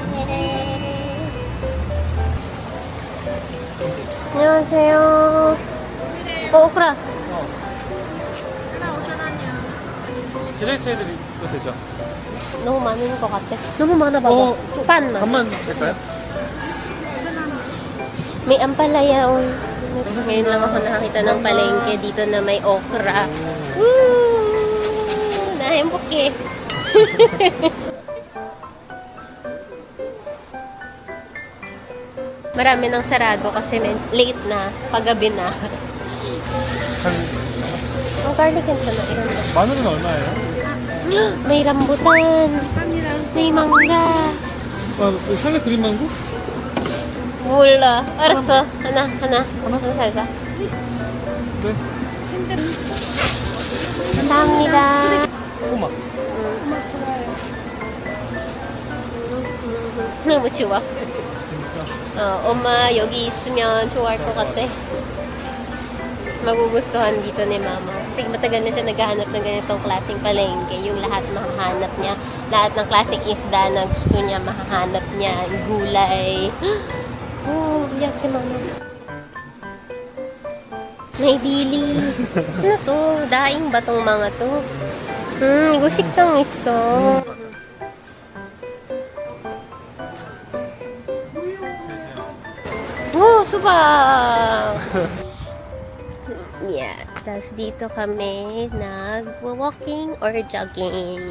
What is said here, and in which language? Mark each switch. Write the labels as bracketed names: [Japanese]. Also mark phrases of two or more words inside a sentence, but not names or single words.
[Korean] 안녕하세요. 오크라. 디저트 해드리도 되죠? 너무 많은 것 같아. 너무 많아 봐봐. 반만. 반만 될까요? [Filipino] May ampalaya oy. Ngayon lang ako nakakita ng palengke dito na may okra. Woo! Nahimpuke. Marami nang sarado kasi late na, paggabi na. Ang garlic yan siya na ilan ba? [Korean] 마늘은 얼마예요? [Filipino] May rambutan. May mangga. [Korean] 상에 그린 망고? 몰라. 알았어. 하나. 하나 사자. 네. 감사합니다. 꼬막. 너무 좋아. 진짜. 엄마 여기 있으면 좋아할 것 같아. [Filipino] Magugustuhan dito ni Mama. Kasi matagal na siya naghahanap ng ganitong klaseng palengke. Yung lahat mahahanap niya. Lahat ng klaseng isda na gusto niya, mahahanap niya. Yung gulay. Oh, yak si Mama. May dilis. Ano to? Daing ba tong mga to? [Korean] 이거 식당 있어. 오, 수박! [English] Yeah. [Filipino] Tapos dito kami nag-walking or jogging.